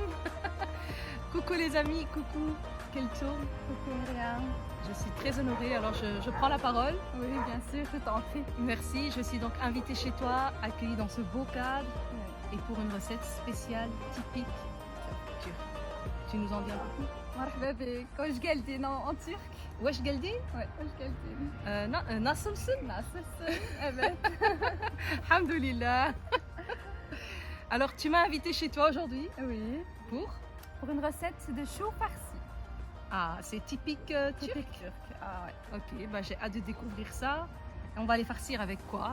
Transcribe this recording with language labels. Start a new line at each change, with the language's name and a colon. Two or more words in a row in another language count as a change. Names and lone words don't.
French: Coucou les amis, coucou Keltoum. Coucou, Myriam. Je suis très honorée, alors je prends la parole. Oui, bien sûr, je t'en prie. Merci, je suis donc invitée chez toi, accueillie dans ce beau cadre et pour une recette spéciale, typique turque. Tu nous en dis un peu plus?
Arabic: Marhaba bik.
Turkish: Hoş geldin
French: en turc.
Turkish: Wesh geldin? Ouais, hoş geldin. Nasılsın? Nasılsın? Evet.
Arabic: Alhamdoulilah.
French: Alors tu m'as invitée chez toi aujourd'hui Oui. Pour une recette de chou farci. Ah, c'est typique turc? Typique turc. Ah ouais. Ok, bah, j'ai hâte de découvrir ça. Et on va les farcir avec quoi?